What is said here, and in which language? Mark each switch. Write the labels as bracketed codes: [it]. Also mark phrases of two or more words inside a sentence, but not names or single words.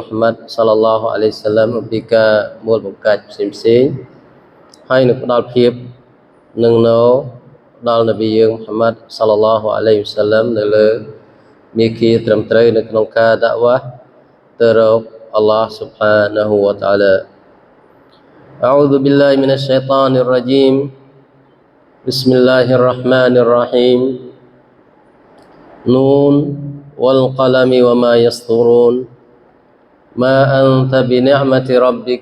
[km] ហាម៉ាត់ [ar] صلى الله عليه وسلم [km] អំពីការមូលបង្កាច់ផ្សេងៗហើយនឹងផ្ដល់ភាពនឹងនៅដល់នប៊ីយើងមូហាម៉ាត់ [ar] صلى الله عليه وسلم [km] នៅលើមាគ៌ាត្រឹមត្រូវនៅក្នុងការដាក់វ៉ាទៅរក [ar] الله سبحانه وتعالى أعوذ بالله من الشيطان الرجيم بسم الله الرحمن الرحيم نون والقلم وما يسطرون ما أنت بنعمة ربك